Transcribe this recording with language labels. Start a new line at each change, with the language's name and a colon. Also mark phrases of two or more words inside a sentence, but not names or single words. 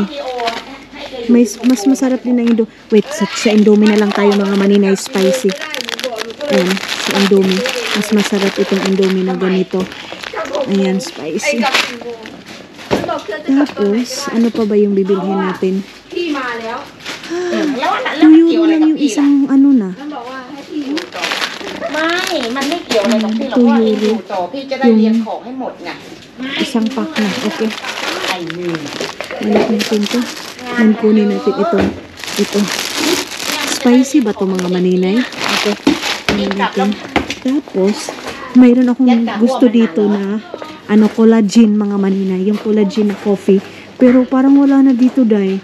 Filipino: Mas masarap din ang Indomie. Wait, sa Indomie na lang tayo mga maninay, spicy. Ayan, sa Indomie. Mas masarap itong Indomie na ganito. Ayan, spicy. Tapos, ano pa ba yung bibilhin natin? 2 euro lang yung isang na.
Thai: มันไม่เกี่ยวอะไรกับพี่หรอกว่าพี่อยู่ต่อพี่จะได้เรียนของให้หมดไง
Filipino: Isang pack na. Okay.
Thai: ไอ้นี่
Filipino: Balik natin to. Kunin natin ito. Spicy ba to mga maninay? Okay. Kunin natin. Tapos, mayroon akong gusto dito na collagen mga maninay. Yung collagen na coffee. Pero parang wala na dito, day.